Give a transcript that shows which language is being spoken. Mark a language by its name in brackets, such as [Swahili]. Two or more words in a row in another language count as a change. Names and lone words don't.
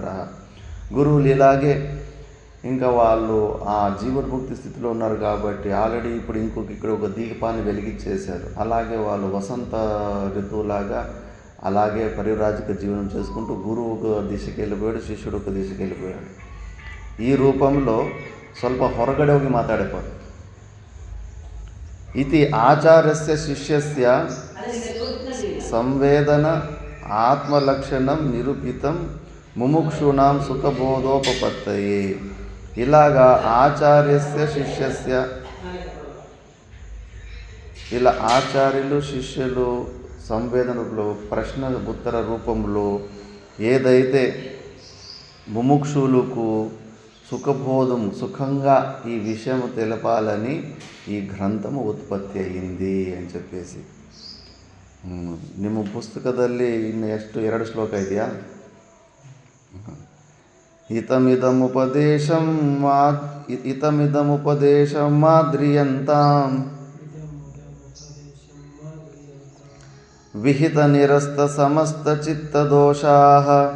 [Telugu] గురువులు ఇలాగే ఇంకా వాళ్ళు ఆ జీవన్ముక్తి స్థితిలో ఉన్నారు కాబట్టి ఆల్రెడీ ఇప్పుడు ఇక్కడ ఒక దీపాన్ని వెలిగించేశారు. అలాగే వాళ్ళు వసంత ఋతువులాగా అలాగే పరివ్రాజక జీవనం చేసుకుంటూ గురువు ఒక దిశకి వెళ్ళిపోయాడు, శిష్యుడు ఒక దిశకి వెళ్ళిపోయాడు. ఈ రూపంలో [Kannada] ಸ್ವಲ್ಪ ಹೊರಗಡೆ ಹೋಗಿ ಮಾತಾಡಬಹುದು. [Sanskrit] इति आचार्यस्य शिष्यस्य संवेदन ఆత్మలక్షణం నిరూపితం ముముక్షూణాం సుఖబోధోపపత్తయే. [Telugu] ఇలాగా [Sanskrit] ఆచార్యస్య శిష్యస్య [Telugu] ఇలా ఆచార్యులు శిష్యులు సంవేదనలో ప్రశ్న ఉత్తర రూపంలో ఏదైతే ముముక్షులకు సుఖంగా ఈ విషయం తెలపాలని ఈ గ్రంథము ఉత్పత్తి అయ్యింది అని చెప్పేసి. [Kannada] ನಿಮ್ಮ ಪುಸ್ತಕದಲ್ಲಿ ಇನ್ನು ಎಷ್ಟು 2 ಶ್ಲೋಕ ಇದೆಯಾ? [Sanskrit] ಇತಮಿದಮುಪದೇಶಂ ಮಾದ್ರಿಯಂತಾಂ ವಿಹಿತ ನಿರಸ್ತ ಸಮಸ್ತ ಚಿತ್ತದೋಷಾಃ